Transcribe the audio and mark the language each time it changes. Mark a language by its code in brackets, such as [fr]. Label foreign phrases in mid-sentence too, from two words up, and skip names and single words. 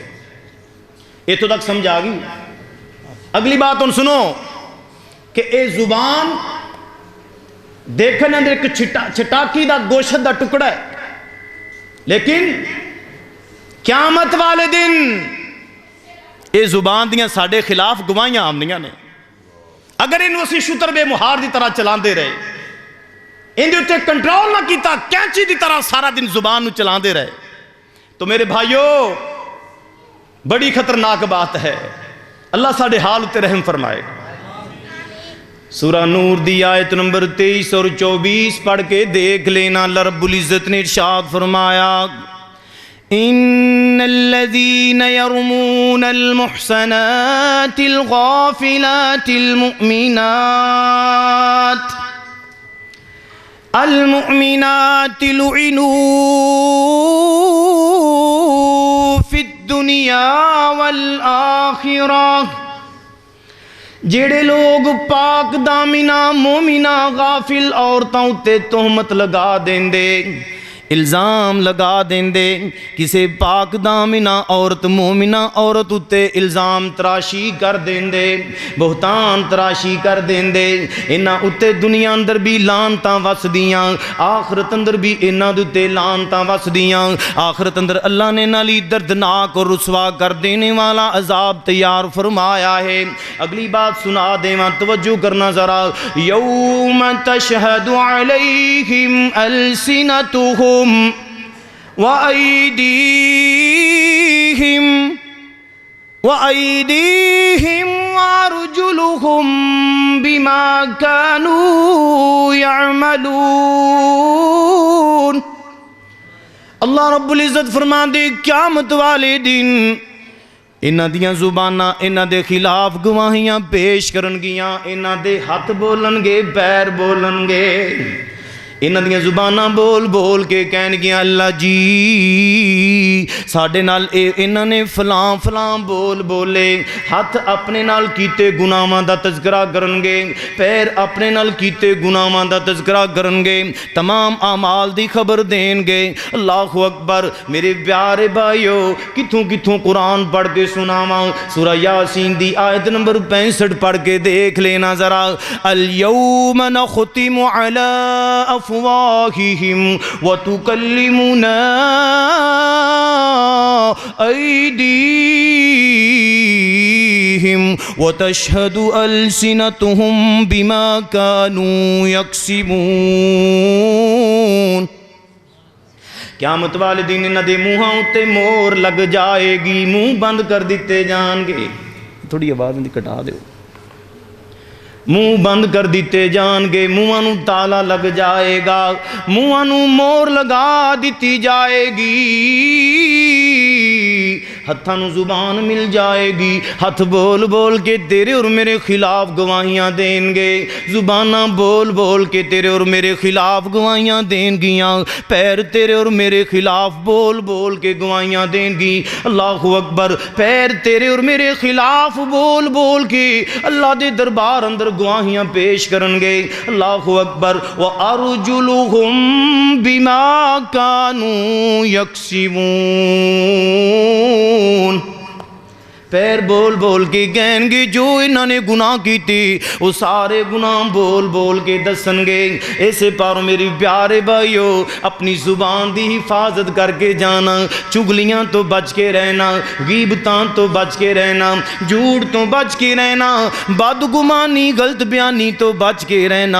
[pa] اتوں تک سمجھ آ گئی. اگلی بات ان سنو کہ اے زبان دیکھنے اندر ایک چٹاکی دا گوشت دا ٹکڑا ہے لیکن قیامت والے دن اے زبان دیاں ساڑے خلاف گواہیاں آمنیاں نے. اگر انہوں اسی شتر بے مہار دی طرح چلان دے رہے ان دے اتے کنٹرول نہ کیتا کینچی دی طرح سارا دن زبان نو چلان دے رہے تو میرے بھائیو بڑی خطرناک بات ہے. اللہ ساڑھے حال اتے رحم فرمائے. سورہ نور دی آیت نمبر 23 اور 24 پڑھ کے دیکھ لینا. [ar] اللہ رب العزت [pa] نے ارشاد فرمایا [ar] ان الذين يرمون المحصنات الغافلات المؤمنات لعنوا في الدنيا والآخرة. [pa] جڑے لوگ پاک دامنہ مومنہ غافل عورتوں تے تہمت لگا دیں دے الزام لگا دیں دے کسے پاک دامنہ عورت مومنہ عورت اتے الزام تراشی کر دیں دے بہتان تراشی کر دیں دے انہاں اتے دنیا اندر بھی لانتاں وس دیاں آخرت اندر بھی انہاں اتے لانتاں وس دیاں آخرت اندر اللہ نے نالی دردناک اور رسوا کر دینے والا عذاب تیار فرمایا ہے. اگلی بات سنا دے ماں توجہ کرنا ذرا. [ar] یوم تشہد علیہم السنتہم وَأَيْدِيهِمْ وَأَرْجُلُهُمْ بِمَا كَانُوا يَعْمَلُونَ. [pa] اللہ رب العزت فرما دے قیامت والے دن انہاں دیاں زباناں انہاں دے خلاف گواہیاں پیش کرن گیاں انہاں دے ہاتھ بولن گے پیر بولن گے انہاں دیاں زباناں بول بول کے کہن گیا اللہ جی ساڈے نال انہاں نے فلاں فلاں بول بولے. ہاتھ اپنے نال کیتے گناہاں دا تذکرہ کرن گے پیر اپنے نال کیتے گناہاں دا تذکرہ کرن گے تمام اعمال دی خبر دین گے. [ar] اللہ اکبر. [pa] میرے پیارے بھائیو کتھوں کتھوں قرآن پڑھ کے سناواں. سورہ یاسین دی آیت نمبر 65 پڑھ کے دیکھ لینا ذرا. [ar] الیوم نختم علی افواہہم وتکلمنا ایدیہم وتشہد السنتہم بما کانوا یکسبون. [pa] قیامت والے دن انہاں دے منہاں اتے مور لگ جائے گی منہ بند کر دیتے جان گے. تھوڑی آواز دی کٹا دیو. منہ بند کر دیتے جان گے منہاں نو تالا لگ جائے گا منہاں نو مور لگا دیتی جائے گی ہتھاں نو زبان مل جائے گی ہتھ بول بول کے تیرے اور میرے خلاف گواہیاں دیں گے زباناں بول بول کے تیرے اور میرے خلاف گواہیاں دیں گیاں پیر تیرے اور میرے خلاف بول بول کے گواہیاں دیں گی. [ar] اللہ اکبر. [pa] پیر تیرے اور میرے خلاف بول بول کے اللہ دے دربار اندر گواہیاں پیش کرن گے. [ar] اللہ اکبر. وَأَرْجُلُهُمْ بِمَا كَانُوا يَكْسِبُونَ. [ur] پیر بول بول کے کہیں گے جو انہوں نے گناہ کی تھی وہ سارے گناہ بول بول کے دسن گے. [pa] ایسے پارو میری پیارے بھائیو اپنی زبان دی حفاظت کر کے جانا چگلیاں تو بچ کے رہنا غیبتاں تو بچ کے رہنا جھوٹ تو بچ کے رہنا بدگمانی غلط بیانی تو بچ کے رہنا.